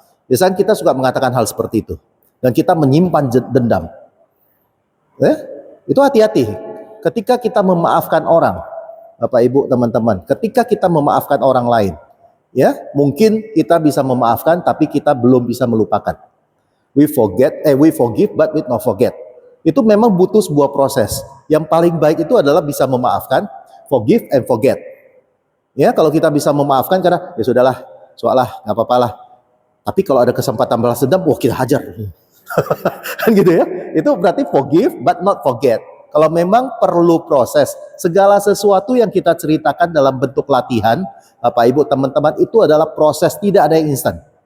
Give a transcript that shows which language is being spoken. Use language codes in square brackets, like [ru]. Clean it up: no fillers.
[id] Biasanya kita suka mengatakan hal seperti itu, dan kita menyimpan dendam. Itu hati-hati. Ketika kita memaafkan orang, Bapak Ibu teman-teman, ketika kita memaafkan orang lain, ya mungkin kita bisa memaafkan, tapi kita belum bisa melupakan. [en] We forgive, but we not forget. [id] Itu memang butuh sebuah proses. Yang paling baik itu adalah bisa memaafkan, [en] forgive and forget. [id] Ya, kalau kita bisa memaafkan karena ya sudahlah, soalnya nggak apa-apa lah. Tapi kalau ada kesempatan balas dendam, wah kita hajar. Kan gitu ya. Itu berarti [en] forgive but not forget. [id] Kalau memang perlu proses, segala sesuatu yang kita ceritakan dalam bentuk latihan, Bapak Ibu teman-teman, itu adalah proses, tidak ada yang instan.